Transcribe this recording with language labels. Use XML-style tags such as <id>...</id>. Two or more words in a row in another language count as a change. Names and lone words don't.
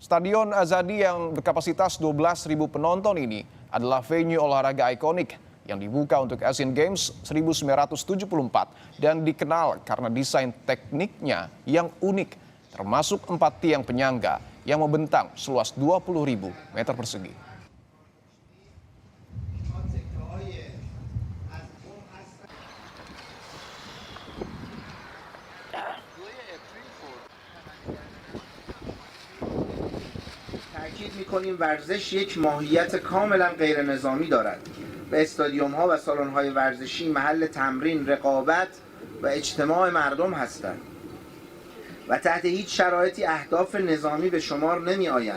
<id>Stadion Azadi yang berkapasitas 12.000 penonton ini adalah venue olahraga ikonik yang dibuka untuk Asian Games 1974 dan dikenal karena desain tekniknya yang unik, termasuk 4 tiang penyangga yang membentang seluas 20.000 meter persegi.</id> <fa>تأکید می‌کنیم ورزش یک ماهیت کاملا غیر نظامی دارد و استادیوم‌ها و سالن‌های ورزشی محل تمرین، رقابت و اجتماع مردم هستند و تحت هیچ شرایطی اهداف نظامی به شمار نمی‌آیند.</fa>